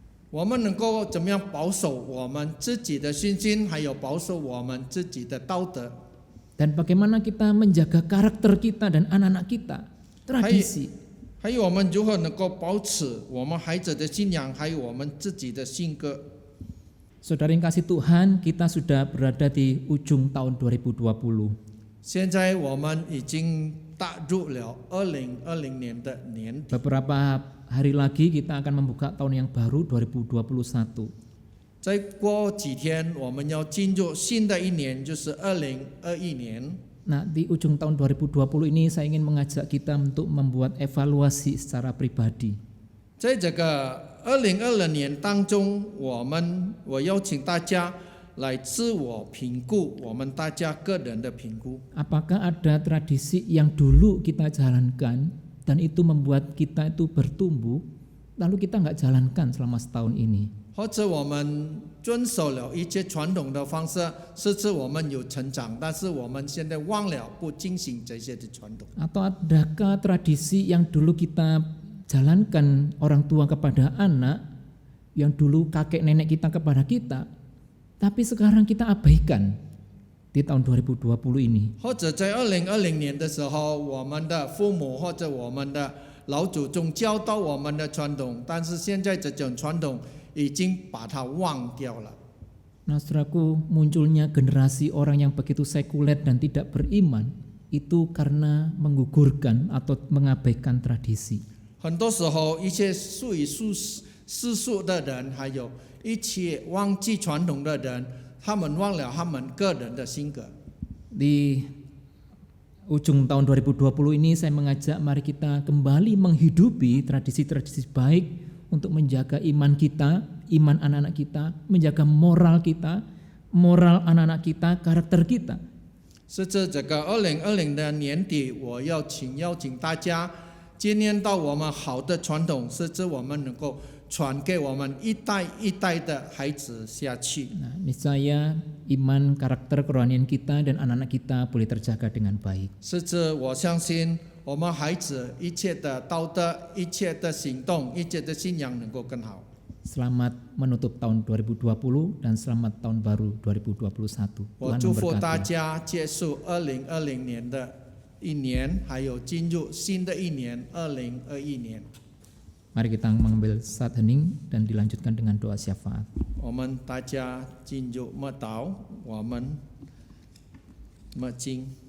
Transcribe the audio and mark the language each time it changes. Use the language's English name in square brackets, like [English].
[Chinese] 我们能够怎么样保守我们自己的信心，还有保守我们自己的道德？ [Indonesian] Dan bagaimana kita menjaga karakter kita dan anak-anak kita? Tradisi. [Chinese] 还有我们如何能够保持我们孩子的信仰，还有我们自己的性格？ [Indonesian] Saudara yang kasih Tuhan, kita sudah berada di ujung tahun 2020. [Chinese] 现在我们已经踏入了2020年的年底。 [Indonesian] Beberapa hari lagi kita akan membuka tahun yang baru 2021. [Chinese] 再过几天，我们要进入新的一年，就是2021年。 [Indonesian] Nah, di ujung tahun 2020 ini saya ingin mengajak kita untuk membuat evaluasi secara pribadi. [Chinese] 在这个2020年当中，我邀请大家来自我评估，我们大家个人的评估。 [Indonesian] Apakah ada tradisi yang dulu kita jalankan dan itu membuat kita itu bertumbuh, lalu kita nggak jalankan selama setahun ini? [Chinese] 或者我们遵守了一些传统的方式，甚至我们有成长，但是我们现在忘了不进行这些的传统。 [Indonesian] Atau adakah tradisi yang dulu kita jalankan orang tua kepada anak, yang dulu kakek nenek kita kepada kita, tapi sekarang kita abaikan di tahun 2020 ini? [Chinese] 或者在2020年的时候，我们的父母或者我们的老祖宗教导我们的传统，但是现在这种传统已经把它忘掉了。 [Indonesian] Nah, saudaraku, munculnya generasi orang yang begitu sekuler dan tidak beriman itu karena menggugurkan atau mengabaikan tradisi. [Chinese] 很多时候，一些属于世俗的人，还有一些忘记传统的人，他们忘了他们个人的性格。 [Indonesian] Di ujung tahun 2020 ini saya mengajak mari kita kembali menghidupi tradisi-tradisi baik untuk menjaga iman kita, iman anak-anak kita, menjaga moral kita, moral anak-anak kita, karakter kita. [Chinese] 是这个2020的年底，我邀请大家纪念到我们好的传统，甚至我们能够传给我们一代一代的孩子下去。 [Indonesian] Nah, niscaya iman, karakter, kerohanian kita dan anak-anak kita boleh terjaga dengan baik. [Chinese] 甚至我相信我们孩子一切的道德、一切的行动、一切的信仰能够更好。 [Indonesian] Selamat menutup tahun 2020 dan selamat tahun baru 2021. [Chinese] 我 [Indonesian] Tuhan [Chinese] 祝福大 [Indonesian] memberkati. [Chinese] 家结束2020年的一年，还有进入新的一年2021年。 [Indonesian] Mari kita mengambil saat hening dan dilanjutkan dengan doa syafaat. [Chinese] 我们大家进入默祷，我们默经。